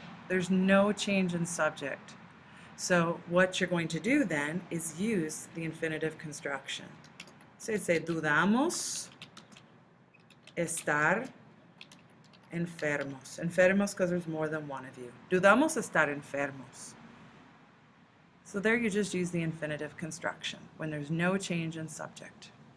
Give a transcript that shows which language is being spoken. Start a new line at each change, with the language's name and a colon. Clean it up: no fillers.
English: There's no change in subject. So what you're going to do then is use the infinitive construction. So you'd say,
Spanish: dudamos estar enfermos.
English: Enfermos because there's more than one of you.
Spanish: Dudamos estar enfermos.
English: So there you just use the infinitive construction when there's no change in subject.